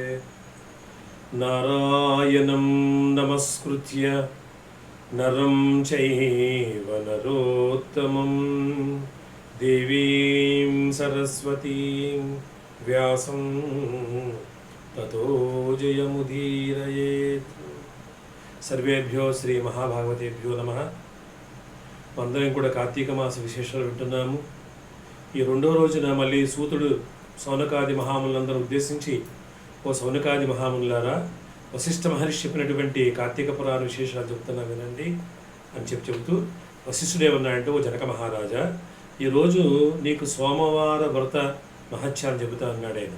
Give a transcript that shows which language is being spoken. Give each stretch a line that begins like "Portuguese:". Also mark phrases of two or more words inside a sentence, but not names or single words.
Sanskrit: नारायणं नमस्कृत्य नरं चैव नरोत्तमं देवीं सरस्वतीं व्यासं ततो जयमुदीरयेत्। सर्वेभ्यो శ్రీ మహాభాగవతేభ్యో నమః.
Telugu: అందరం కూడా కార్తీక మాస విశేషాలు వింటున్నాము. ఈ రెండో రోజున మళ్ళీ సూతుడు సౌనకాది మహాములందరూ ఉద్దేశించి, ఓ సౌనకాది మహాములారా, వశిష్ఠ మహర్షి చెప్పినటువంటి కార్తీక పురాణ విశేషాలు చెప్తున్నా వినండి అని చెబుతూ వశిష్ఠుడేమన్నాడంటే, ఓ జనక మహారాజా, ఈరోజు నీకు సోమవార వ్రత మహత్యాన్ని చెబుతా అన్నాడు ఆయన.